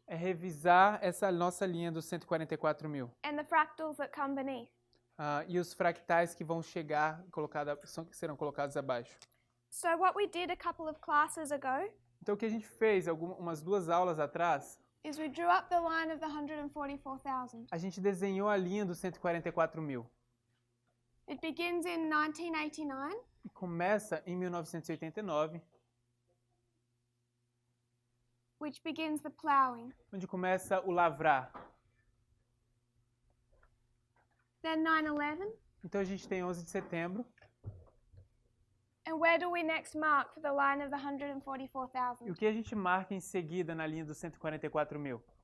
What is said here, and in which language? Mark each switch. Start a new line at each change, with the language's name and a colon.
Portuguese: é revisar essa nossa linha dos 144.000
English: and the fractals that come beneath.
Portuguese: e os fractais que vão chegar, que serão colocados abaixo.
English: So what we did a couple of classes ago
Portuguese: Então, o que a gente fez umas duas aulas atrás,
English: is we drew up the line of the 144,000.
Portuguese: a gente desenhou a linha dos 144.000.
English: It begins in 1989
Portuguese: E começa em 1989,
English: which begins the ploughing.
Portuguese: onde começa o lavrar.
English: Then 9/11,
Portuguese: Então, a gente tem 11 de setembro.
English: and where do we next mark for the line of the
Portuguese: E
English: 144,000?
Portuguese: o que a gente marca em seguida na linha dos 144.000?